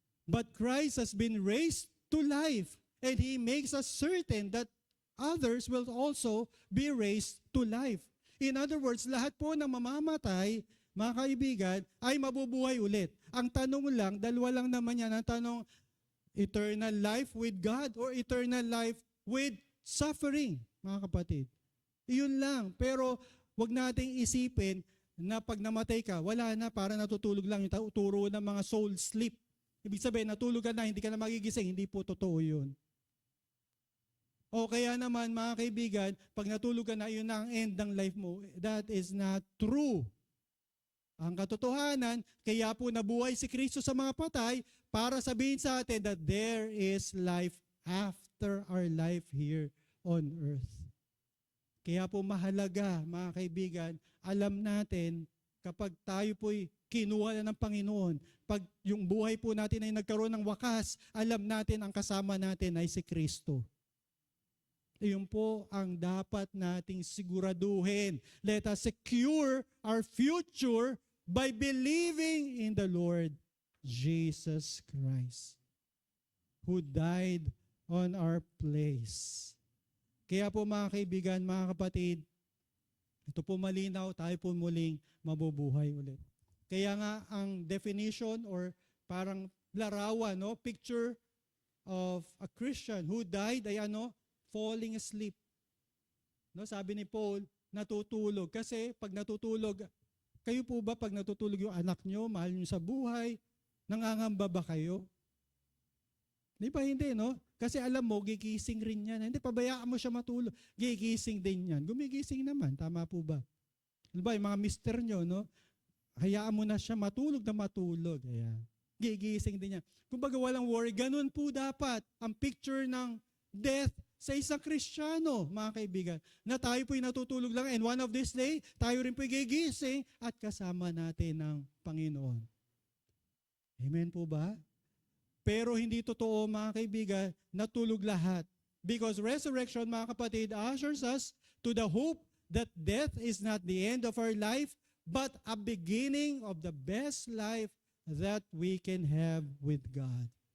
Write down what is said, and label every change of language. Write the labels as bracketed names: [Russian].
[English] But Christ has been raised to life, and He makes us certain that others will also be raised to life. In other words, [Filipino] lahat po ng mamamatay, mga kaibigan, ay mabubuhay ulit. Ang tanong lang, dalawa lang naman yan, ang tanong, [English] eternal life with God or eternal life with suffering, [Filipino] mga kapatid. Iyon lang. Pero wag nating isipin na pag namatay ka, wala na, para natutulog lang. Yung turo ng mga soul sleep. Ibig sabihin, natulog ka na, hindi ka na magigising. Hindi po totoo yun. O kaya naman, mga kaibigan, pag natulog ka na, yun na ang end ng life mo. [English] That is not true. [Filipino] Ang katotohanan, kaya po nabuhay si Kristo sa mga patay para sabihin sa atin [English] that there is life after our life here on earth. [Filipino] Kaya po mahalaga, mga kaibigan, alam natin kapag tayo po'y kinuha na ng Panginoon, pag yung buhay po natin ay nagkaroon ng wakas, alam natin ang kasama natin ay si Kristo. Iyon po ang dapat nating siguraduhin. [English] Let us secure our future by believing in the Lord Jesus Christ, who died on our place. [Filipino] Kaya po mga kaibigan, mga kapatid, ito po malinaw, tayo po muling mabubuhay ulit. Kaya nga ang definition or parang larawan, no, [English] picture of a Christian who died [Filipino] ay falling asleep. No, sabi ni Paul, natutulog. Kasi pag natutulog, kayo po ba pag natutulog yung anak nyo, mahal nyo sa buhay, nangangamba ba kayo? Di ba hindi, no? Kasi alam mo, gigising rin yan. Hindi, pabayaan mo siya matulog. Gigising din yan. Gumigising naman, tama po ba? Di ba, yung mga mister nyo, no? Hayaan mo na siya matulog na matulog. Ayan. Gigising din yan. Kumbaga walang worry. Ganun po dapat ang picture ng death sa isang Kristiyano, mga kaibigan, na tayo po'y natutulog lang and one of this day, tayo rin po'y gigising at kasama natin ng Panginoon. Amen po ba? Pero hindi totoo, mga kaibigan, natulog lahat. [English] Because resurrection, [Filipino] mga kapatid, [English] ushers us to the hope that death is not the end of our life, but a beginning of the best life that we can have with God.